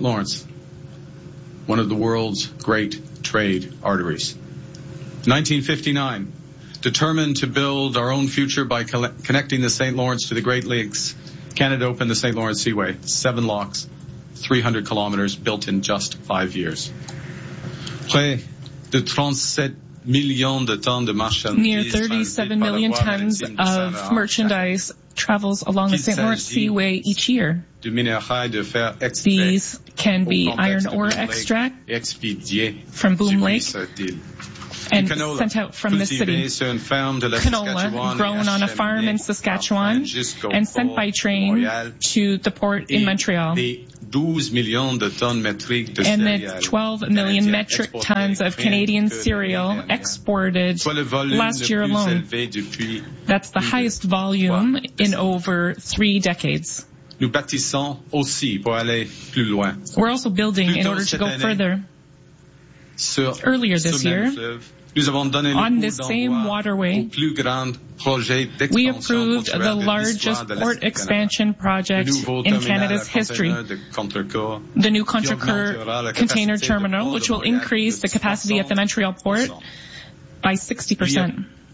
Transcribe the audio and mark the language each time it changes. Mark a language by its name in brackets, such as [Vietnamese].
[English] Lawrence, one of the world's great trade arteries. 1959, determined to build our own future by connecting the St. Lawrence to the Great Lakes, Canada opened the St. Lawrence Seaway, seven locks, 300 kilometers built in just 5 years. [French] Près de 37 millions de tonnes de marchandises. [English] Near 37 million tons of merchandise travels along the St. Lawrence Seaway each year. [French] De minerais de fer [English] These can be iron ore extract from Boom Lake and sent out from the city. Canola, grown on a farm in Saskatchewan and sent by train to the port in Montreal. And the 12 million metric tons of Canadian cereal exported last year alone. That's the highest volume in over three decades. [French] Nous bâtissons aussi pour aller plus loin. [English] We're also building in order to go further. Earlier this year, [French] nous avons donné [English] on this same waterway, [French] au plus grand projet [English] we approved the largest port expansion project in Canada's history, the new Contrecoeur container terminal, which will increase the capacity at the Montreal port by 60%.